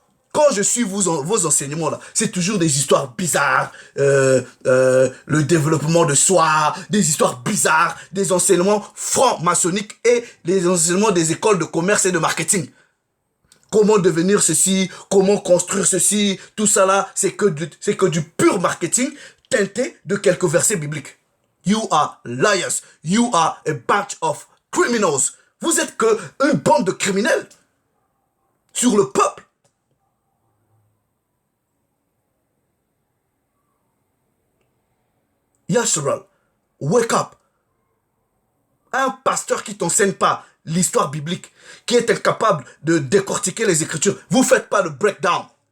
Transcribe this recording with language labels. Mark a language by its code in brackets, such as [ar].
[fr] Quand je suis vos enseignements là, c'est toujours des histoires bizarres, le développement de soi, des histoires bizarres, des enseignements francs-maçonniques et les enseignements des écoles de commerce et de marketing. Comment devenir ceci, comment construire ceci, tout ça là, c'est que du pur marketing teinté de quelques versets bibliques. [en] You are liars, you are a bunch of criminals. [fr] Vous êtes que une bande de criminels sur le peuple. Yashral, [en] wake up. [fr] Un pasteur qui t'enseigne pas l'histoire biblique, qui est incapable de décortiquer les Écritures, vous faites pas le breakdown.